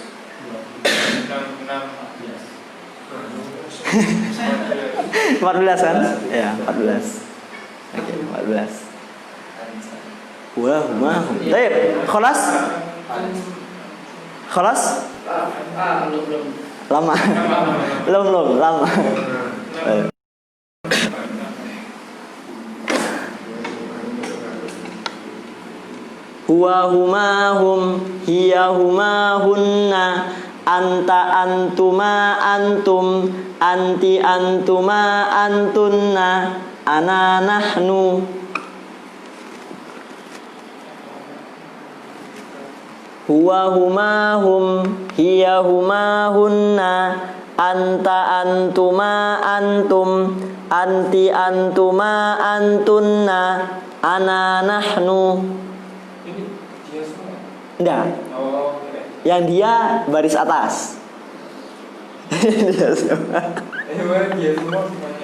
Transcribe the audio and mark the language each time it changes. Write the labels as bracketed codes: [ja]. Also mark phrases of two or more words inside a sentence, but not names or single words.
[id] 14 kan? Ya, 14. Oke, 14. Wah, baik. Khalas? Khalas? Belum. Lama. Belum, lama. [ar] هو هما هم هي هما هن أنت أنتما أنتم أنتِ أنتما أنتن أنا نحن. هو هما هم هي هما هن أنت أنتما أنتم أنتِ أنتما أنتن أنا نحن. [id] Ini dia semua. Enggak. Oh, tidak. Yang dia baris atas. Dia semua. Dia semua semuanya.